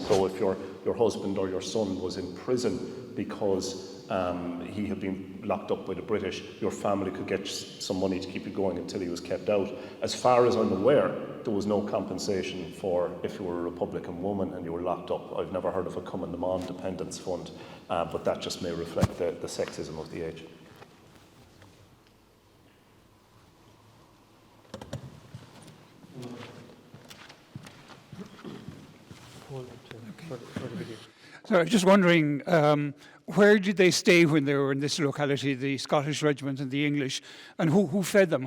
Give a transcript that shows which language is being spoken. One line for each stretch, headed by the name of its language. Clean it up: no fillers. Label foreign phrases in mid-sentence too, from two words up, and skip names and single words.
English: So if your husband or your son was in prison because he had been locked up by the British, your family could get some money to keep you going until he was kept out. As far as I'm aware, there was no compensation for if you were a Republican woman and you were locked up. I've never heard of a Cumann na mBan Dependence Fund, but that just may reflect the sexism of the age. So I was just wondering, where did they stay when they were in this locality, the Scottish regiment and the English, and who fed them?